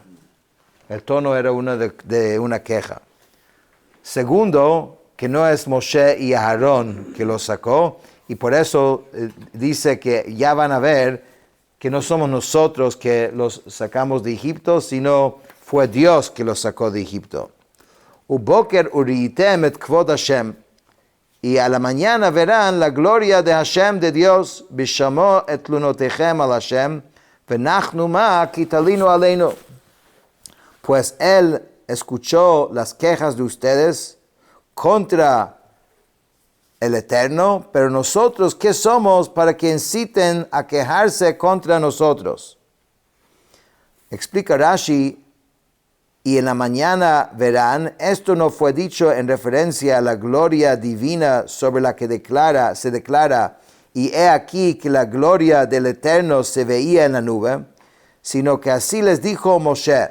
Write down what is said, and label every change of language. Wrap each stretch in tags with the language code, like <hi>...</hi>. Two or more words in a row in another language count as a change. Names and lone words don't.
<es>El tono era de una queja. Segundo, que no es Moshe y Aarón que lo sacó, y por eso dice que ya van a ver que no somos nosotros que los sacamos de Egipto, sino fue Dios que los sacó de Egipto.</es> <he>ובוקר וראיתם את כבוד השם.</he> <es>Y a la mañana verán la gloria de Hashem, de Dios,</es> <he>בשמעו את תלונותיכם על השם ונחנו מה כי תלינו עלינו.</he> <es>Pues él escuchó las quejas de ustedes contra el Eterno, pero nosotros, ¿qué somos para que inciten a quejarse contra nosotros? Explica Rashi, y en la mañana verán, esto no fue dicho en referencia a la gloria divina sobre la que se declara, y he aquí que la gloria del Eterno se veía en la nube, sino que así les dijo Moshe.</es>